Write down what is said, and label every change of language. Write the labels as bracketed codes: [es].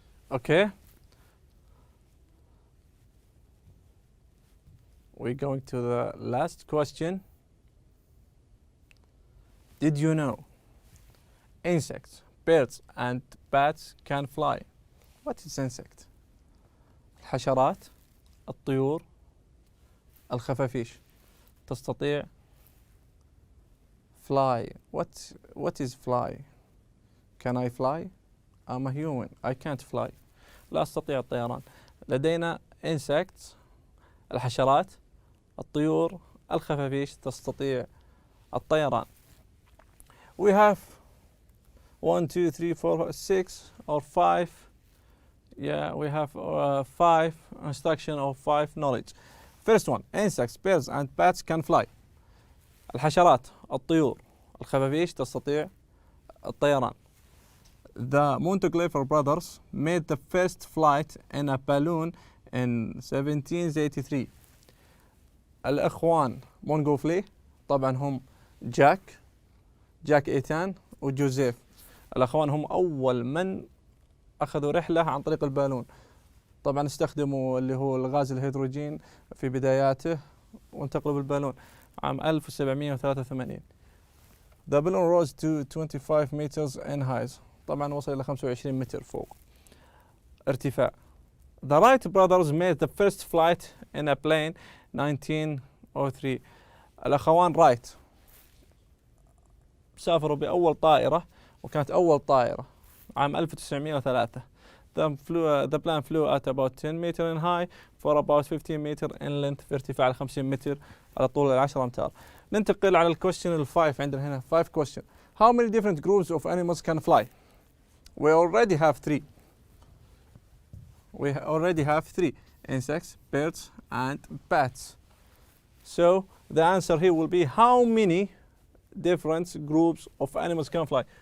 [en] Okay. We're going to the last question. Did you know insects, birds and bats can fly? What is insect? [ar] الحشرات، الطيور، الخفافيش تستطيع fly. [en] What is fly? Can I fly? I'm a human. I can't fly. [ar] لا أستطيع الطيران. لدينا insects الحشرات، الطيور، الخفافيش تستطيع الطيران. [en] We have 1, 2, 3, 4, 6 or 5. Yeah, we have 5 instruction or 5 knowledge. First one, insects, birds and bats can fly. [ar] الحشرات، الطيور، الخفافيش تستطيع الطيران. [en] The Montgolfier brothers made the first flight in a balloon in 1783. [ar] الإخوان مونغوفلي طبعا هم جاك إيتان وجوزيف. الأخوان هم أول من أخذوا رحلة عن طريق البالون. طبعا استخدموا اللي هو الغاز الهيدروجين في بداياته وانتقلوا بالبالون عام 1783. [en] The balloon rose to 25 meters in height. [ar] طبعا وصل إلى 25 متر فوق ارتفاع. [en] The Wright brothers made the first flight in a plane 1903. [ar] الأخوان رايت سافروا بأول طائرة وكانت أول طائرة عام 1903. [en] The plane flew at about 10 meter in high for about 15 meter in length في ارتفاع 50 متر على طول 10 أمتار. [ar] ننتقل على الكويستشن الفايف. عندنا هنا 5 question. [en] How many different groups of animals can fly? We already have 3. We already have 3 insects, birds and bats. So the answer here will be how many different groups of animals can fly?